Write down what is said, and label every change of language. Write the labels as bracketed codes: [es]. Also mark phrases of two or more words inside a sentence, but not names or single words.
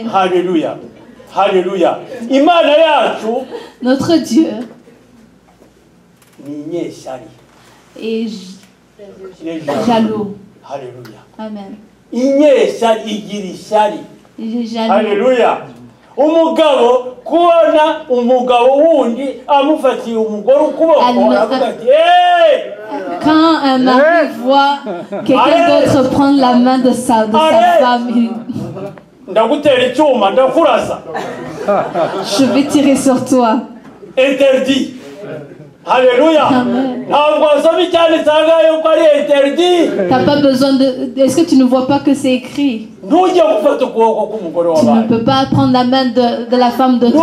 [fr] Alléluia. Alléluia. Notre Dieu est jaloux. Alléluia. Amen. Il est jaloux. Alléluia. [rw] Umugabo kubona umugabo wundi amufatiye umugore ukuboko aravuga ati [fr] quand un mari voit quelqu'un d'autre prendre la main de sa femme, [rw] ndagutera icyuma ndakurasa, [fr] je vais tirer sur toi. Interdit. Alléluia. T'as pas besoin de... Est-ce que tu ne vois pas que c'est écrit? Tu ne peux pas prendre la main de la femme d'autrui.